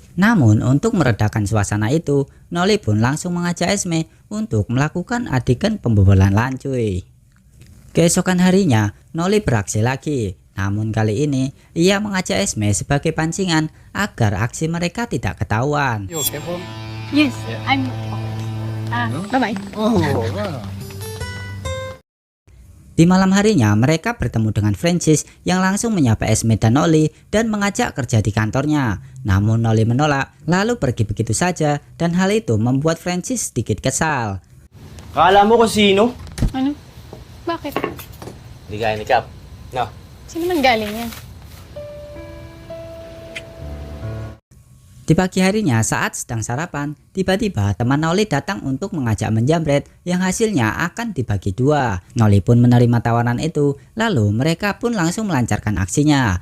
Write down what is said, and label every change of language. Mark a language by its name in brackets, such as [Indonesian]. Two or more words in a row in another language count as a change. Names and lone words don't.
[Indonesian] Namun untuk meredakan suasana itu, Noli pun langsung mengajak Esme untuk melakukan adegan pembobolan lancuy. Keesokan harinya, Noli beraksi lagi. Namun kali ini, ia mengajak Esme sebagai pancingan agar aksi mereka tidak ketahuan. [English] You okay, bro? Yes, Yeah. I'm... bye-bye. Oh, wow. [Indonesian] Di malam harinya, mereka bertemu dengan Francis yang langsung menyapa Esme dan Noli dan mengajak kerja di kantornya. Namun Noli menolak, lalu pergi begitu saja, dan hal itu membuat Francis sedikit kesal. [Filipino] Akala mo kung sino? Ano? Bakit? Hindi kaya ni Cap. No. Sino man galing yan? [Indonesian] Di pagi harinya saat sedang sarapan, tiba-tiba teman Noli datang untuk mengajak menjamret yang hasilnya akan dibagi dua. Noli pun menerima tawaran itu, lalu mereka pun langsung melancarkan aksinya.